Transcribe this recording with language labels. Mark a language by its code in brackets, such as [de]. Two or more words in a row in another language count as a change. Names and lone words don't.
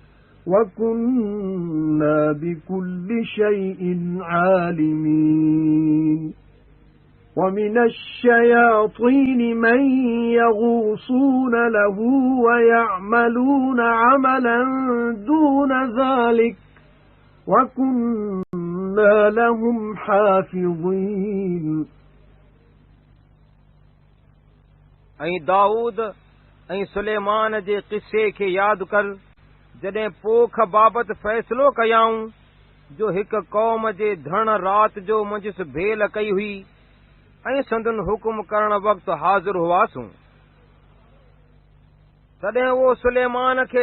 [ar] وكنا بكل شيء عالمين ومن الشياطين من يغوصون له ويعملون عملا دون ذلك وَكُنَّا لَهُمْ حَافِظِينَ [sd] ऐं दाऊद ऐं सुलेमान जे क़िसे खे यादि कर जॾहिं पोख बाबति फ़ैसिलो कयाऊं जो हिक क़ौम जे धण राति जो मंझि भेल कई हुई ऐं संदन हुकुम करण वक़्तु हाज़िर हुआसूं तॾहिं उहो सुलेमान खे